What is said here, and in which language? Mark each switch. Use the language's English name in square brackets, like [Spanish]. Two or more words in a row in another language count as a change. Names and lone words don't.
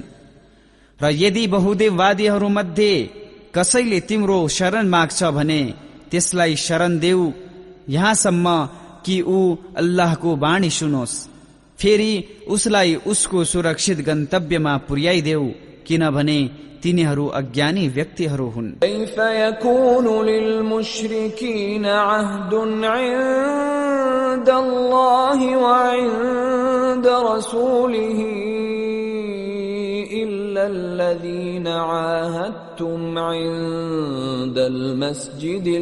[Nepali] र यदि बहुदेववादीहरू मध्ये कसैले तिम्रो शरण माग्छ भने त्यसलाई शरण देऊ यहाँसम्म कि ऊ अल्लाहको वाणी सुनोस्। फेरि उसलाई उसको सुरक्षित गन्तव्यमा पुर्याइदेऊ किनभने तिनीहरू अज्ञानी व्यक्तिहरू हुन्। [Arabic] كيف يكون للمشركين عهد عند الله وعند رسوله إلا الذين عاهدتم عند المسجد